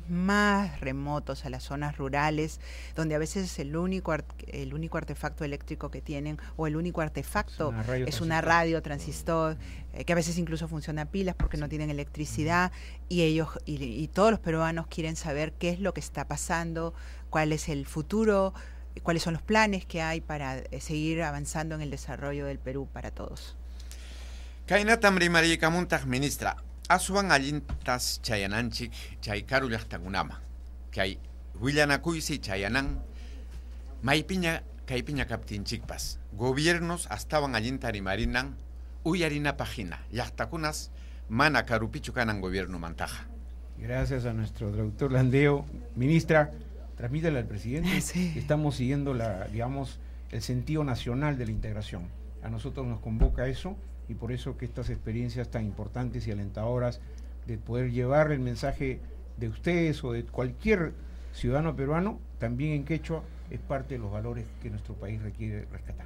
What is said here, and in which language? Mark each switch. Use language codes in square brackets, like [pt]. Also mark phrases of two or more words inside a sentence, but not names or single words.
[es] más remotos, a las zonas rurales, donde a veces el único artefacto eléctrico que tienen, o el único artefacto es una radio transistor, que a veces incluso funciona a pilas porque no tienen electricidad, y ellos y todos los peruanos quieren saber qué es lo que está pasando, cuál es el futuro, cuáles son los planes que hay para seguir avanzando en el desarrollo del Perú para todos. [qu] Kainatam rimariykamuntaq ministra, aswan allintas chayananchik chay karu llaqtakunama, kay willanakuysi chayanan maypiña kaypiña kaptinchikpas, gobiernos astawan allinta rimarinan uyarina página, llaqtakunas mana karupichu kanan gobierno mantaja. [es] Gracias a nuestro traductor Landeo. Ministra, transmítale al presidente que estamos siguiendo el sentido nacional de la integración. A nosotros nos convoca eso, y por eso que estas experiencias tan importantes y alentadoras de poder llevar el mensaje de ustedes o de cualquier ciudadano peruano, también en quechua, es parte de los valores que nuestro país requiere rescatar.